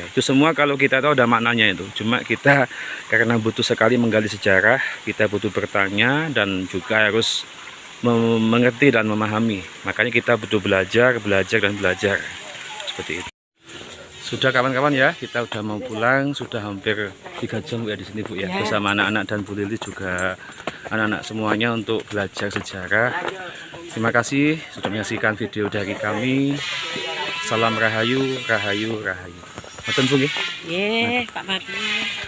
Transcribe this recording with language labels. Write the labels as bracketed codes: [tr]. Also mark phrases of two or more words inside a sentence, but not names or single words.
[id] Itu semua kalau kita tahu ada maknanya itu, cuma kita karena butuh sekali menggali sejarah, kita butuh bertanya dan juga harus mengerti dan memahami, makanya kita butuh belajar seperti itu. Sudah kawan-kawan ya, kita udah mau pulang, sudah hampir 3 jam ya di sini Bu ya, bersama anak-anak dan Bu Lili juga anak-anak semuanya untuk belajar sejarah. Terima kasih sudah menyaksikan video dari kami. Salam Rahayu, Rahayu, Rahayu. [jv] Mboten Bu nggih? Nggih, Pak Madi.